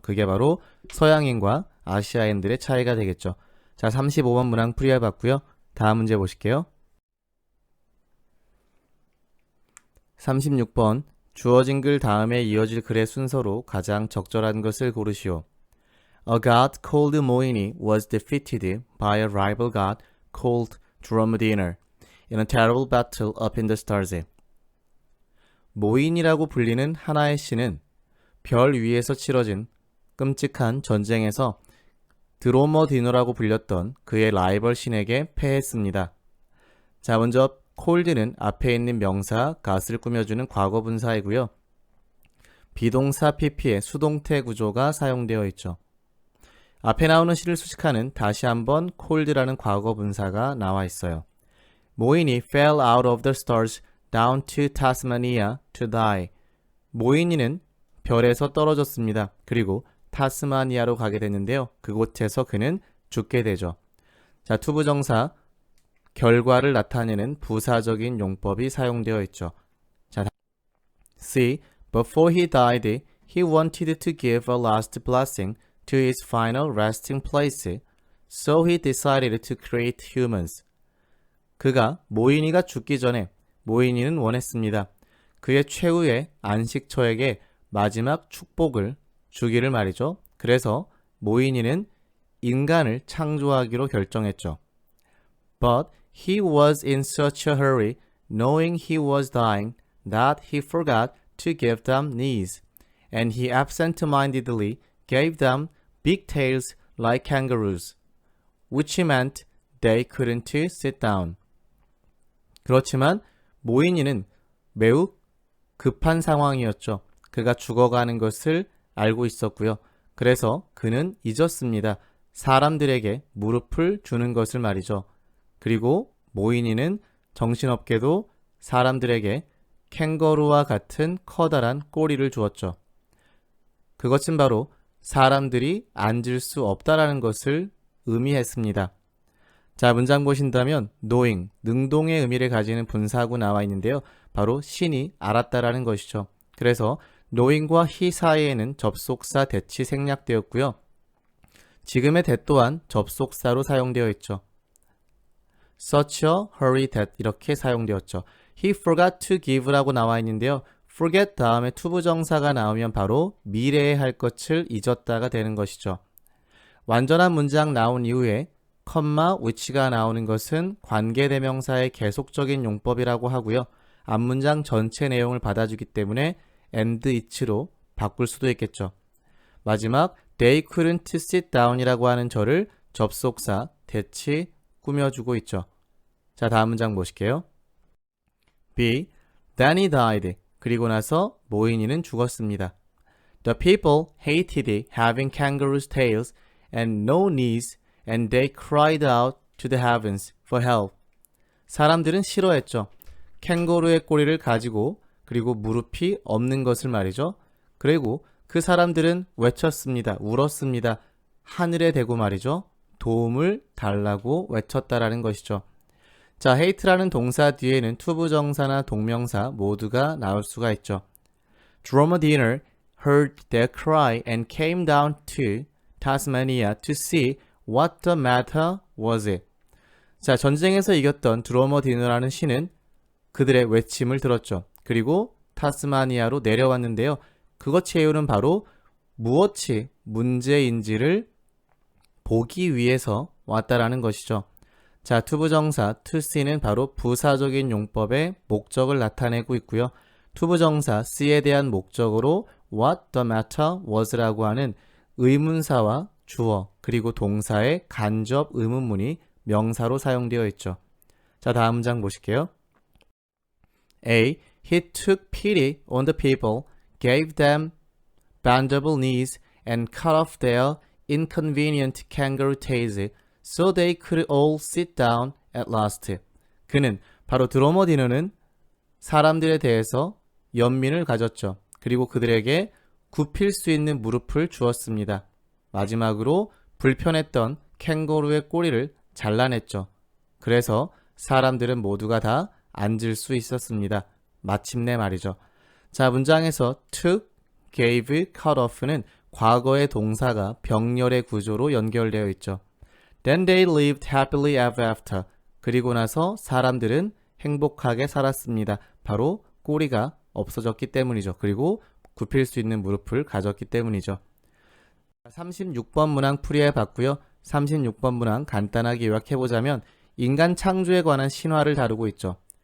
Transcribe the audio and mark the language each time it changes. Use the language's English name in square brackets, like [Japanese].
[Korean] 그게 바로 서양인과 아시아인들의 차이가 되겠죠. 자, 35번 문항 풀이해봤고요. 다음 문제 보실게요. 36번 주어진 글 다음에 이어질 글의 순서로 가장 적절한 것을 고르시오. [English] A god called Moini was defeated by a rival god called Dromediner in a terrible battle up in the stars. [Korean] 모인이라고 불리는 하나의 신은 별 위에서 치러진 끔찍한 전쟁에서 드로머디너라고 불렸던 그의 라이벌 신에게 패했습니다. 자, 먼저 cold는 앞에 있는 명사 got을 꾸며주는 과거 분사이고요. 비동사 pp의 수동태 구조가 사용되어 있죠. 앞에 나오는 시를 수식하는 다시 한번 cold라는 과거 분사가 나와 있어요. [English] 모인이 fell out of the stars down to Tasmania to die. [Korean] 모인이는 별에서 떨어졌습니다. 그리고 타스마니아로 가게 됐는데요. 그곳에서 그는 죽게 되죠. 자, 투부정사 결과를 나타내는 부사적인 용법이 사용되어 있죠. 자, C. [English] Before he died, he wanted to give a last blessing to his final resting place, so he decided to create humans. [Korean] 그가 모이니가 죽기 전에 모이니는 원했습니다. 그의 최후의 안식처에게 마지막 축복을 주기를 말이죠. 그래서 모이니는 인간을 창조하기로 결정했죠. [English] But he was in such a hurry, knowing he was dying, that he forgot to give them knees, and he absent-mindedly gave them big tails like kangaroos, which meant they couldn't sit down. [Korean] 그렇지만 모이니는 매우 급한 상황이었죠. 그가 죽어가는 것을 알고 있었고요. 그래서 그는 잊었습니다. 사람들에게 무릎을 주는 것을 말이죠. 그리고 모이니는 정신없게도 사람들에게 캥거루와 같은 커다란 꼬리를 주었죠. 그것은 바로 사람들이 앉을 수 없다라는 것을 의미했습니다. 자, 문장 보신다면 knowing, 능동의 의미를 가지는 분사구 나와 있는데요. 바로 신이 알았다라는 것이죠. 그래서 knowing과 he 사이에는 접속사 that이 생략되었고요. 지금의 that 또한 접속사로 사용되어 있죠. [English] Such a hurry that [Korean] 이렇게 사용되었죠. [English] He forgot to give라고 [Korean] 나와 있는데요. forget 다음에 투부정사가 나오면 바로 미래에 할 것을 잊었다가 되는 것이죠. 완전한 문장 나온 이후에 컴마 which가 나오는 것은 관계대명사의 계속적인 용법이라고 하고요. 앞문장 전체 내용을 받아주기 때문에 and it로 바꿀 수도 있겠죠. 마지막 [English] they couldn't sit down [Korean] 이라고 하는 절을 접속사 that이 꾸며주고 있죠. 자, 다음 문장 보실게요. B. [English] Then he died. [Korean] 그리고 나서 모이니는 죽었습니다. [English] The people hated having kangaroo's tails and no knees, and they cried out to the heavens for help. [Korean] 사람들은 싫어했죠. 캥거루의 꼬리를 가지고 그리고 무릎이 없는 것을 말이죠. 그리고 그 사람들은 외쳤습니다. 울었습니다. 하늘에 대고 말이죠. 도움을 달라고 외쳤다라는 것이죠. 자, hate라는 동사 뒤에는 투부정사나 동명사 모두가 나올 수가 있죠. [English] Dromedary heard their cry and came down to Tasmania to see what the matter was. [Korean] 자, 전쟁에서 이겼던 드로머디너라는 신은 그들의 외침을 들었죠. 그리고 타스마니아로 내려왔는데요. 그것의 이유는 바로 무엇이 문제인지를 보기 위해서 왔다라는 것이죠. 자, 투부정사 to see는 바로 부사적인 용법의 목적을 나타내고 있고요. 투부정사 see에 대한 목적으로 [English] what the matter was [Korean] 라고 하는 의문사와 주어 그리고 동사의 간접 의문문이 명사로 사용되어 있죠. 자, 다음 문장 보실게요. A. [English] He took pity on the people, gave them bendable knees, and cut off their inconvenient kangaroo tails, so they could all sit down at last. [Korean] 그는 바로 드로머디너는 사람들에 대해서 연민을 가졌죠. 그리고 그들에게 굽힐 수 있는 무릎을 주었습니다. 마지막으로 불편했던 캥거루의 꼬리를 잘라냈죠. 그래서 사람들은 모두가 다 앉을 수 있었습니다. 마침내 말이죠. 자, 문장에서 took, gave, cut off는 과거의 동사가 병렬의 구조로 연결되어 있죠. [English] Then they lived happily ever after. [Korean] 그리고 나서 사람들은 행복하게 살았습니다. 바로 꼬리가 없어졌기 때문이죠. 그리고 굽힐 수 있는 무릎을 가졌기 때문이죠. 36번 문항 풀이해 봤고요. 36번 문항 간단하게 요약해보자면 인간 창조에 관한 신화를 다루고 있죠.